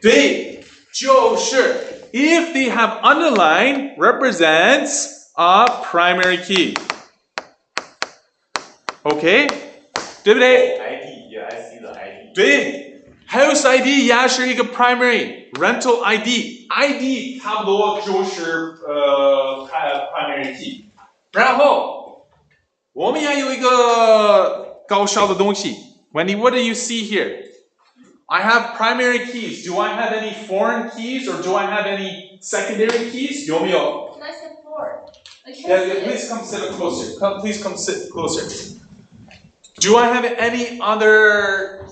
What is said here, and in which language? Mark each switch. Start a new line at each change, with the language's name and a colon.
English: 对，就是 if they have underline represents a primary key. Okay? 对不对? ID, yeah, I see the ID.
Chinese: 对 ，House ID 也是一个 primary rental ID 差不多就是primary key。然后我们也有一个搞笑的东西。
English: Wendy, what do you see here? I have primary keys. Do I have any foreign keys or do I have any secondary keys?
Chinese: 有没有？
English: Can I sit forward? Yeah, please come sit closer. Please come sit closer. Do I have any other?